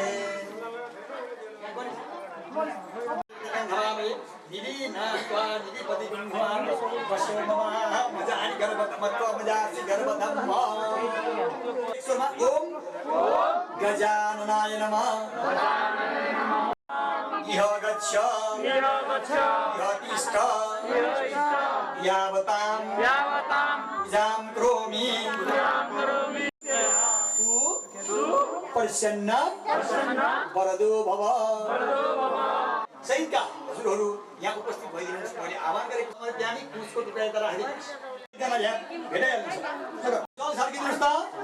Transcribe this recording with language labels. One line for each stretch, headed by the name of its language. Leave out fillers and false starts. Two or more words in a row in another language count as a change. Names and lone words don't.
Sanskrit: ओम गजाननाय नमः इह गच्छ तिष्ठ यावतां पूजां करोमि सुप्रसन्न वरदो भव
Nepali: सैनिकका हजुरहरू यहाँ उपस्थित भइदिनुहोस् मैले आह्वान गरेको बिहानी कुसको टुक्राएर राखिदिनुहोस् एकजना यहाँ भेटाइहाल्नुहोस् चल सर्किनुहोस् त